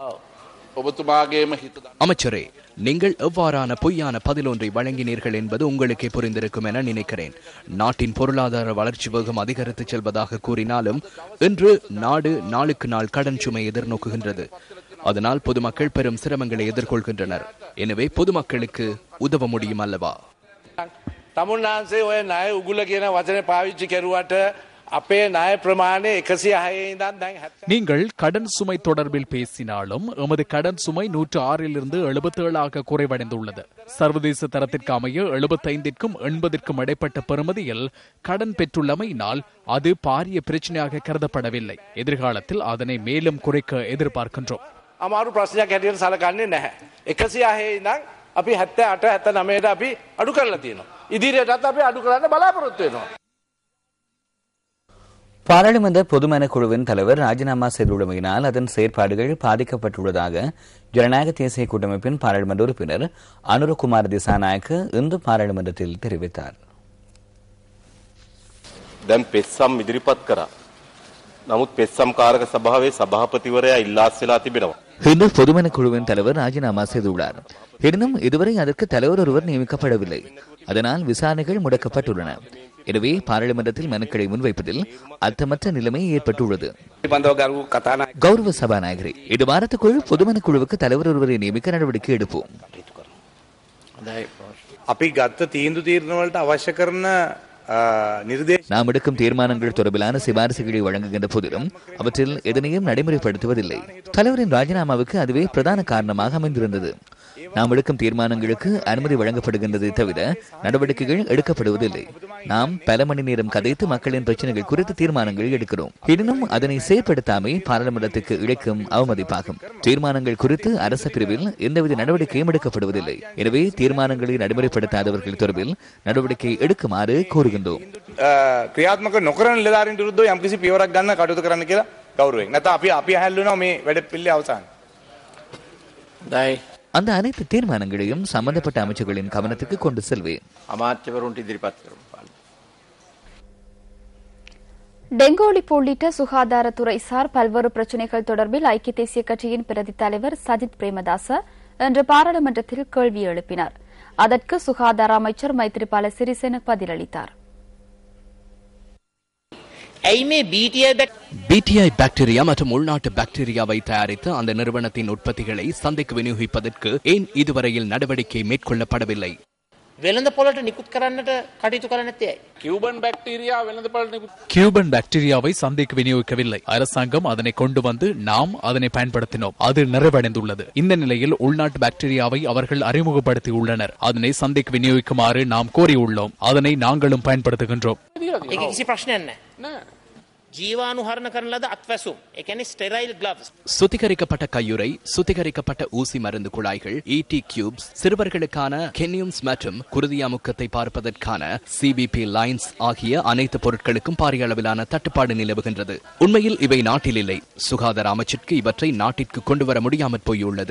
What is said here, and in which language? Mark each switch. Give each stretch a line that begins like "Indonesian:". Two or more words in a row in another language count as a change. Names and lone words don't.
Tamil: அமைச்சரே, நீங்கள் எவ்வாறான பொய்யான பதில் ஒன்றை வழங்கினீர்கள் என்பது உங்களுக்கே புரிந்திருக்கும் என நினைக்கிறேன். நாட்டின் பொருளாதார வளர்ச்சி வேகம் அதிகரித்து செல்வதாக கூறினாலும் இன்று நாடு நாளுக்கு நாள் கடன் சுமை எதிர்நோக்குகின்றது. அதனால் பொதுமக்கள் பெரும் சிரமங்களை எதிர்கொள்கின்றனர். எனவே பொதுமக்களுக்கு உதவ முடியும் அல்லவா?
Sinhala: තමුන්නාන්සේ ඔය ණය උගුල කියන වචනේ පාවිච්චි කරුවට අපේ ණය ප්‍රමාණය 106 ඉඳන් දැන් 70.
Tamil: நீங்கள் கடன் சுமை தொடர்பில் பேசினாலும் எமது கடன் சுமை 106 77 குறைவடைந்துள்ளது. சர்வதேச தரத்திற்கு அமைய 75க்கும் 80க்கும் இடைப்பட்ட பெறுமதியில் கடன் பெற்றுள்ளமையினால் அது பாரிய பிரச்சனையாக கருதப்படவில்லை. எதிர்காலத்தில் அதனை மேலும் குறைக்க எதிர்பார்க்கின்றோம்.
Sinhala: අමාරු ප්‍රශ්නයක් හැටියට සලකන්නේ නැහැ. 106 ඉඳන් අපි 78 79ට අපි අඩු කරලා තියෙනවා. ඉදිරියටත් අපි අඩු කරන්න බලාපොරොත්තු වෙනවා.
Tamil: பாராளுமன்ற பொதுமன குழுவின் தலைவர் ராஜினாமா செய்துள்ளமையினால் அதன் செயற்பாடுகள் பாதிக்கப்பட்டுள்ளதாக ஜனநாயக தேசிய கூட்டமைப்பின் பாராளுமன்ற உறுப்பினர் அனுரகுமார் திசாநாயக்க இன்று பாராளுமன்றத்தில் தெரிவித்தார்.
Sinhala: දැන් පෙස්සම් ඉදිරිපත් කරා. නමුත් පෙස්සම් කාරක සභාවේ සභාපතිවරයා ඉල්ලාස් වෙලා තිබෙනවා.
Tamil: இன்று பொதுமன குழுவின் தலைவர் ராஜினாமா செய்துள்ளார். எனினும் இதுவரை அதற்கு தலைவர் ஒருவர் நியமிக்கப்படவில்லை. அதனால் விசாரணைகள் முடக்கப்பட்டுள்ளன. எனவே பாராளுமன்றத்தில் மனுக்களை முன்வைப்பதில் அர்த்தமற்ற நிலைமை ஏற்பட்டுள்ளது. கௌரவ சபாநாயகரே, இது வாரத்துக்குள் பொதுமன குழுவுக்கு தலைவர் ஒருவரை நியமிக்க நடவடிக்கை எடுப்போம்.
Sinhala: අපි ගත්ත තීන්දුව තීරණ වලට අවශ්‍ය කරන
Tamil: நாம் எடுக்கும் தீர்மானங்கள் தொடர்பிலான சிபாரிசுகளை வழங்குகின்ற போதிலும் அவற்றில் எதனையும் நடைமுறைப்படுத்துவதில்லை. தலைவரின் ராஜினாமாவுக்கு அதுவே பிரதான காரணமாக அமைந்திருந்தது. நாம் எடுக்கும் தீர்மானங்களுக்கு அனுமதி வழங்கப்படுகின்றதை தவிர நடவடிக்கைகள் எடுக்கப்படுவதில்லை. நாம் பல மணி நேரம் கதைத்து மக்களின் பிரச்சனைகள் குறித்து தீர்மானங்கள் எடுக்கிறோம். எனினும் அதனை செயற்படுத்தாமை பாராளுமன்றத்துக்கு இழைக்கும் அவமதிப்பாகும். தீர்மானங்கள் குறித்து அரச பிரிவில் எந்தவித நடவடிக்கையும் எடுக்கப்படுவதில்லை. எனவே தீர்மானங்களை நடைமுறைப்படுத்தாதவர்கள் தொடர்பில் நடவடிக்கை எடுக்குமாறு கோருகின்றோம்.
Sinhala: ක්‍රියාත්මක නොකරන නිලධාරීන් විරුද්ධව යම්කිසි පියවරක් ගන්න කටයුතු කරන්න කියලා ගෞරවයෙන්. නැත්නම් අපි හැල්ලුණා මේ වැඩ පිළිවෙල අවසන්.
Tamil: அந்த அனைத்து தீர்மானங்களையும் சம்பந்தப்பட்ட அமைச்சர்களின் கவனத்துக்கு கொண்டு செல்வேன்.
Sinhala: අමාත්‍යවරුන්ට ඉදිරිපත් කරමු.
Tamil: டெங்கு ஒழிப்பு உள்ளிட்ட சுகாதாரத்துறைசார் பல்வேறு பிரச்சினைகள் தொடர்பில் ஐக்கிய தேசிய கட்சியின் பிரதி தலைவர் சஜித் பிரேமதாச இன்று பாராளுமன்றத்தில் கேள்வி எழுப்பினார். அதற்கு சுகாதார அமைச்சர் மைத்ரிபால சிறிசேன பதிலளித்தார். பிடிஐ பாக்டீரியா மற்றும் உள்நாட்டு பாக்டீரியாவை தயாரித்து அந்த நிறுவனத்தின் உற்பத்திகளை சந்தைக்கு விநியோகிப்பதற்கு ஏன் இதுவரையில் நடவடிக்கை மேற்கொள்ளப்படவில்லை?
Sinhala: වෙළඳපොළට නිකුත් කරන්නට කටයුතු කරන්නේ නැත්තේ ඇයි?
Tamil: கியூபன் பாக்டீரியாவை சந்தைக்கு விநியோகிக்கவில்லை. அரசாங்கம் அதனை கொண்டு வந்து நாம் அதனை பயன்படுத்தினோம். அது நிறைவடைந்துள்ளது. இந்த நிலையில் உள்நாட்டு பாக்டீரியாவை அவர்கள் அறிமுகப்படுத்தியுள்ளனர். அதனை சந்தைக்கு விநியோகிக்குமாறு நாம் கோரியுள்ளோம். அதனை நாங்களும் பயன்படுத்துகின்றோம்.
Sinhala: ඒක කිසි ප්‍රශ්නයක් නැහැ. ජීවානුහරණ කරන ලද අත්වැසුම්. ඒ කියන්නේ
English: sterile gloves.
Tamil: சுத்திகரிக்கப்பட்ட கையுறை, சுத்திகரிக்கப்பட்ட ஊசி மருந்து குழாய்கள்,
English: ET cubes,
Tamil: சிறுவர்களுக்கான கென்யூம்ஸ் மற்றும் குருதியாமுக்கத்தை பார்ப்பதற்கான
English: CBP lines
Tamil: ஆகிய அனைத்து பொருட்களுக்கும் பாரிய அளவிலான தட்டுப்பாடு நிலவுகின்றது. உண்மையில் இவை நாட்டில் இல்லை. சுகாதார அமைச்சிற்கு இவற்றை நாட்டிற்கு கொண்டு வர முடியாமற் போயுள்ளது.